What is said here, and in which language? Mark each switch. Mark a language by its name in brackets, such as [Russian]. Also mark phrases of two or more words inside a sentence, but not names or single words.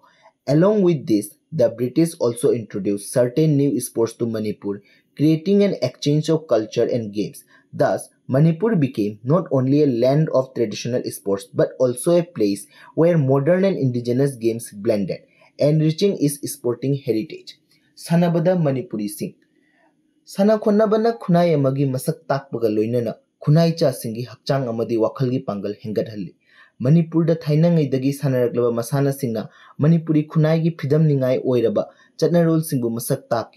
[English] Along with this, the British also introduced certain new sports to Manipur, creating an exchange of culture and games. Thus, Manipur became not only a land of traditional sports but also a place where modern and indigenous games blended, enriching its sporting heritage. [Manipuri] Sanabada Manipuri Singh Sana khonnabana khunai amagi masak takpaga loinana khunai cha singi hakchang amadi wakhalgi pangal hengathalli. Manipurda thainangaidagi sanaraklaba masana singna Manipuri khunai phidam ningai oiraba chatnarol singbu masak taki.